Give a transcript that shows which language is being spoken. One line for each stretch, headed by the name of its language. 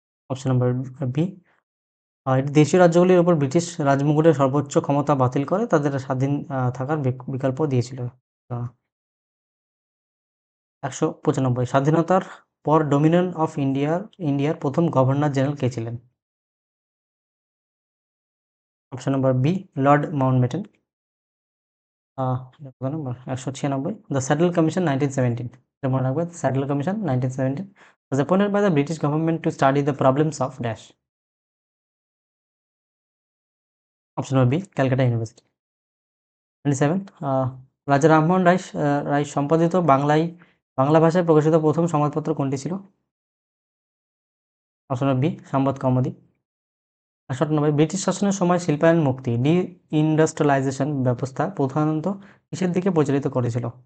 Bangla: Option number B এটি দেশীয় রাজ্যগুলির উপর ব্রিটিশ রাজমুকুটের সর্বোচ্চ ক্ষমতা বাতিল করে তাদের স্বাধীন থাকার বিকল্প দিয়েছিল। ১৯৯৫ স্বাধীনতার পর ডোমিনিয়ন অফ ইন্ডিয়ার প্রথম গভর্নর জেনারেল কে ছিলেন? Option number B Lord Mountbatten. কত নম্বর
English: ১৯৯৬ the Sadler Commission 1917,
Bangla: এটা মনে রাখবে
English: Sadler Commission 1917 was appointed by the British government to study the problems of dash.
Bangla: Option number B Calcutta university. 27 রাজা রামমোহন রায় সম্পাদিত বাংলা ভাষায় প্রকাশিত প্রথম সংবাদপত্র কোনটি ছিল? অপশন নম্বর বি সংবাদ কৌমুদী। 98 ব্রিটিশ শাসনের সময় শিল্পায়ন মুক্তি ডি-ইন্ডাস্ট্রিয়ালাইজেশন ব্যবস্থা প্রধানত কিসের দিকে পরিচালিত করেছিল?